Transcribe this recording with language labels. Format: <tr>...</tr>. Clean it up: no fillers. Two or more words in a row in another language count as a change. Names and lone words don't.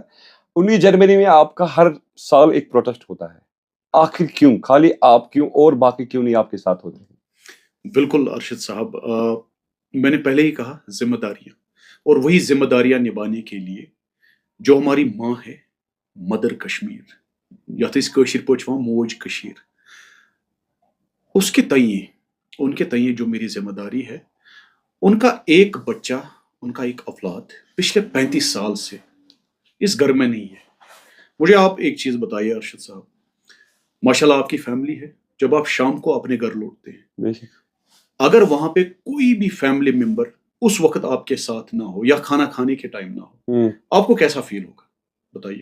<hi>19 जनवरी में आपका हर साल एक प्रोटेस्ट होता है। आखिर क्यों? खाली आप क्यों, और बाकी क्यों नहीं आपके साथ होते हैं? बिल्कुल अरशद साहब, मैंने पहले ही कहा जिम्मेदारियां, और वही जिम्मेदारियां निभाने के लिए जो हमारी माँ है, मदर कश्मीर, या तो इस</hi> <ks>कशीर पोचवा मोज कशीर,</ks> <hi>उसके तय, उनके तय जो मेरी जिम्मेदारी है, उनका एक बच्चा, उनका एक औलाद पिछले 35 साल से इस घर में नहीं है। मुझे आप एक चीज बताइए अरशद साहब, माशाल्लाह आपकी फैमिली है, जब आप शाम को अपने घर लौटते हैं, अगर वहां पे कोई भी</hi> <en>family member</en> <hi>उस वक्त आपके साथ ना हो, या खाना खाने के टाइम ना हो, आपको कैसा फील होगा बताइए?</hi>